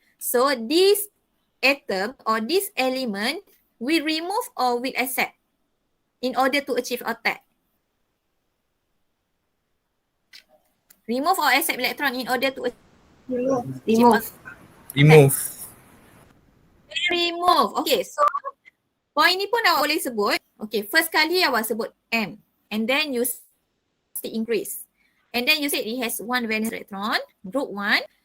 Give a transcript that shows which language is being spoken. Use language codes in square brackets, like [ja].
[en] So this atom or this element will remove or will accept in order to achieve octet. Remove or accept electron in order to Remove. remove. [ms] Okay, so point ni pun awak boleh sebut. [en] Okay, first [ms] kali awak sebut [en] M and then you increase. And then you said it has 1 valence electron, group 1.